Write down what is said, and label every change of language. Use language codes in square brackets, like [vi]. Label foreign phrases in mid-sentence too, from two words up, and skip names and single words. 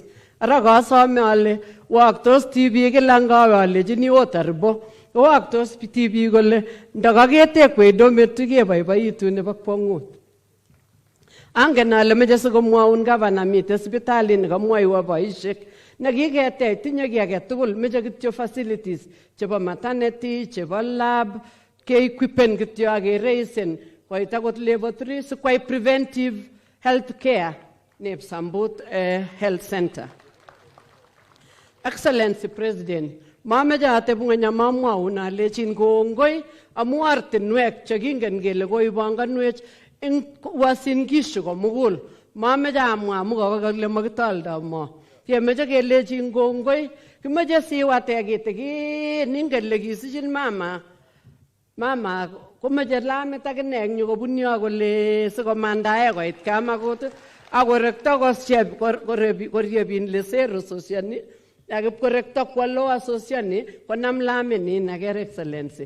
[kln] Ara kasome ale waktos tibik kila ngawe alechini otaribo waktos tibik kole ndakaketekwei dormitory keboiboitu nebo kwong'ut. Angen ale meche sikomwaun gavana mite sipitalit nekamwoiwo boisiek nekiketech tinye kiy age tugul meche kityo facilities chebo maternity chebo lab keequipen kityo akereisen koit akot level 3 sikwai [en] preventive health care [kln] neb Sambut health center. [en] Excellency President, [kln] mameche ateb ng'weny amamwaun alechin kongoi amu ortinwek chekingen kele koibanganwech eng Uasin Gishu komugul. Mameche amwa amu kakakile makitoldo mo. Kemeche kelechin kongoi, kimeche siwate kitikin ingen le kisichin mama komeche lamit akine eng yu kobun yo kole sikomandae koit Kamagut akorekto koryebin lesero sosiani akipkorekto kwa loa sosiani konam laminin aker Excellency.